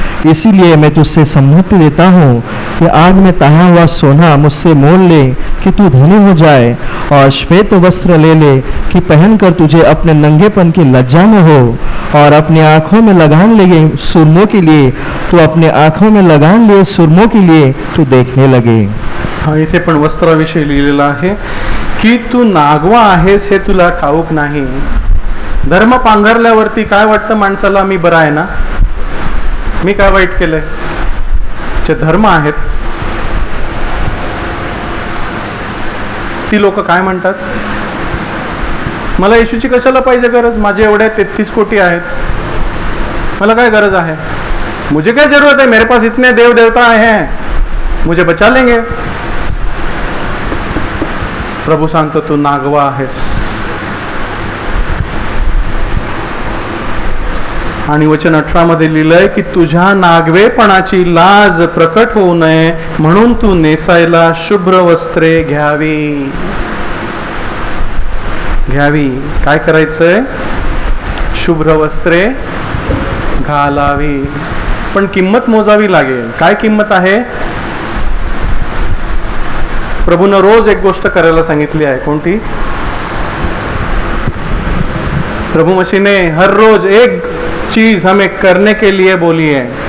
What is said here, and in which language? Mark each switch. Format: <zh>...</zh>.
<hi>इसीलिए मैं तुझसे सम्मति देता हूँ कि आग में तहा हुआ सोना मुझसे मोल ले कि तू धनी हो जाए, और श्वेत वस्त्र ले ले कि पहनकर तुझे अपने नंगेपन की लज्जा न हो, और अपनी आँखों में लगान लिए सुरमों के लिए तू अपने आँखों में लगान लिए सुरमों के लिए तू देखने लगे.</hi> <mr>हा, इथे पण वस्त्राविषयी लिहिलेलं आहे की तू नागवा आहेस हे तुला ठाऊक नाही. धर्म पांघरल्यावरती काय वाटतं माणसाला? मी बरा आहे ना, मी काय वाईट केलंय? जे धर्म आहेत ती लोक काय म्हणतात? मला येशूची कशाला पाहिजे गरज? माझे एवढे 33 कोटी आहेत, मला काय गरज आहे?</mr> <hi>मुझे क्या जरूरत है? मेरे पास इतने देव देवता हैं, मुझे बचा लेंगे.</hi> <mr>प्रभू सांगतो तू नागवा आहेस. आणि वचन 18 मध्ये लिहिलंय की तुझ्या नागवेपणाची लाज प्रकट होऊ नये म्हणून तू नेसायला शुभ्र वस्त्रे घ्यावी. काय करायचंय? शुभ्र वस्त्रे घालावी. पण किंमत मोजावी लागेल. काय किंमत आहे? प्रभूनं रोज एक गोष्ट करायला सांगितली आहे. कोणती?</mr> <hi>प्रभु मसीह ने हर रोज एक चीज हमें करने के लिए बोली है.</hi>